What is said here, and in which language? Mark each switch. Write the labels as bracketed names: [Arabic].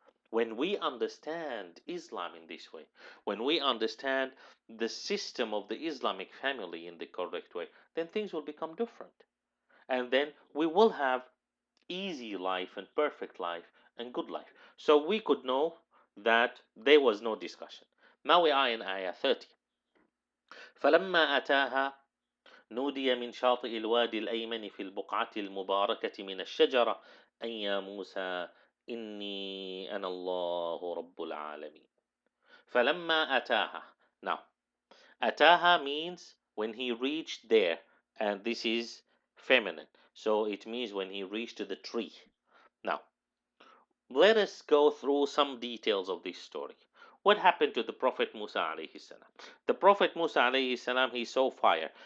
[English] When we understand Islam in this way, when we understand the system of the Islamic family in the correct way, then things will become different. And then we will have easy life and perfect life and good life. So we could know that there was no discussion. Now we are in ayah 30. [Arabic] فلما أتاها نودي من شاطئ الوادي الأيمن في البقعة المباركة من الشجرة أن يا موسى إني أنا الله رب العالمين. فلما أتاها. [English] Now, أتاها means when he reached there, and this is feminine. So it means when he reached the tree. Now, let us go through some details of this story. What happened to the Prophet Musa alayhi salam? The Prophet Musa alayhi salam, he saw fire.